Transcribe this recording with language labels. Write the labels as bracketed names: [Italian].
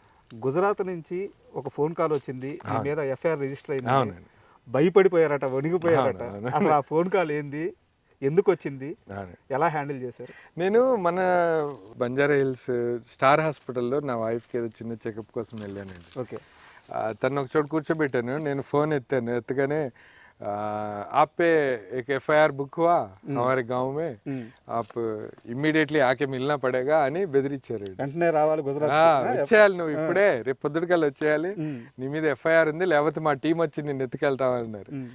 [Telugu] గుజరాత్ నుంచి ఒక phone call వచ్చింది, మీ మీద ఎఫ్ఐఆర్ రిజిస్టర్ అయింది, భయపడిపోయారట, వణిగిపోయారట. అసలు ఆ ఫోన్ కాల్ ఏంది, ఎందుకు వచ్చింది, ఎలా హ్యాండిల్ చేశారు? నేను మన బంజారా హిల్స్ స్టార్ హాస్పిటల్లో నా వైఫ్కి ఏదో చిన్న చెకప్ కోసం వెళ్ళానండి. ఓకే. తను ఒక చోట కూర్చోబెట్టాను, నేను ఫోన్ ఎత్తగానే [Hindi] आप पे एक FIR बुक हुआ हमारे गांव में, आप इमीडिएटली आके मिलना पड़ेगा [Telugu] అని బెదిరించారు. వెంటనే రావాలి గుజరాత్, వచ్చేయాలి నువ్వు ఇప్పుడే, రేపు పొద్దుటికల్లా వచ్చేయాలి, నీ మీద FIR ఉంది, లేకపోతే మా టీం వచ్చి నిన్ను ఎత్తుకెళ్తామన్నారు.